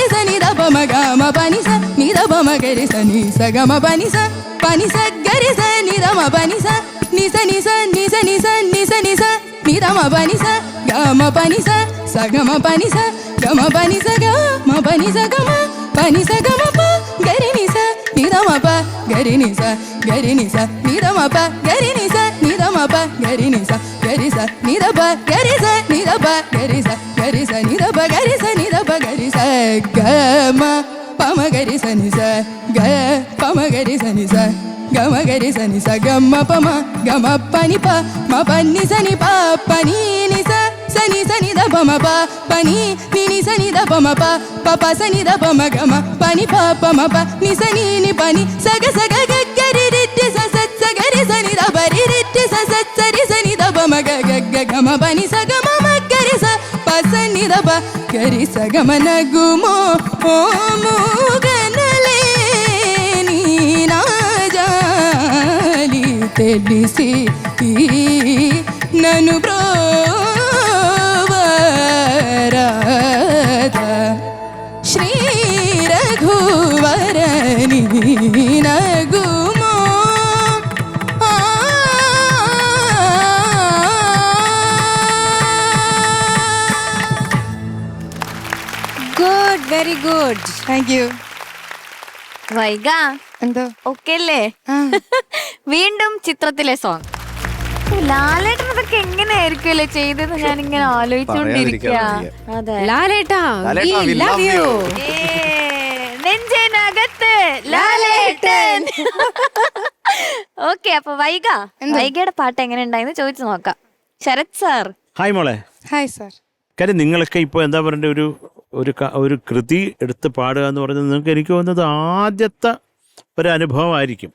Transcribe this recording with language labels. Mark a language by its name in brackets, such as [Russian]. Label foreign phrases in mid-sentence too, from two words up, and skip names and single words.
[Telugu] స నిదపమ గమ పని స నిదపమ గరి స నిస గమ పని స గరి స నిదమ పని స నిస నిస నిస నిస నిస నిస నిదమ పని స గమ పని స సగమ పని స గమ పని స గమ పని స గమ పని స గమ ప గరి ని స నిదమ ప గరి ని స నిదమ ప గరి ని స నిదమ ప గరి ని స నిదప గరి స నిదప గరి స నిదప గరి స నిదప గరి స గమ പമഗരി സനി സ ഗ പമഗരി സനി സ ഗമഗരി സനി സ ഗമ പമ ഗമ പനി പ മ പനി സനി പ പനി നി സ സനി സനി ദ പമ പ പനി നി സനി ദ പമ പ പ സനി ദ പമ ഗമ പനി പ പമ പ നി സനി നി പനി സഗ സഗ ഗ ഗരി രി സ സ സ ഗരി സനി ദ പരി രി സ സ സരി സനി ദ പമ ഗ ഗ ഗ ഗമ പനി സ ഗമ മ ഗരി സ പ സനി ദ പ ഗരി സ ഗമ న గుమో ఓ ముగనలే నీ నా జాలి తెలిసి నన్ను బ్రోవరాధ శ్రీ రఘువరని నగుమో [English] good, very good. thank you. [Malayalam] വൈഗ എന്തോ ഓക്കെ അല്ലേ? വീണ്ടും ചിത്രത്തിലെ സോങ്. ലാലേട്ടൻ അതൊക്കെ എങ്ങനെയായിരിക്കുമല്ലേ ചെയ്തത് ഞാനിങ്ങനെ ആലോചിച്ചുകൊണ്ടിരിക്കുക. അതെ, [English] ലാലേട്ടാ we love you. [Malayalam] നെഞ്ചിനകത്ത് ലാലേട്ടൻ. ഓക്കെ, അപ്പൊ വൈഗയുടെ പാട്ട് എങ്ങനെ ഉണ്ടായെന്ന് ചോദിച്ചു നോക്കാം. ശരത് സാർ. ഹായ് മോളെ. [English] hi sir. [Malayalam] കാര്യം നിങ്ങളൊക്കെ ഇപ്പോൾ എന്താ പറയണ്ടേ, ഒരു കൃതി എടുത്ത് പാടുക എന്ന് പറയുന്നത് നിങ്ങൾക്ക് എനിക്ക് തോന്നുന്നത് ആദ്യത്തെ ഒരു അനുഭവമായിരിക്കും.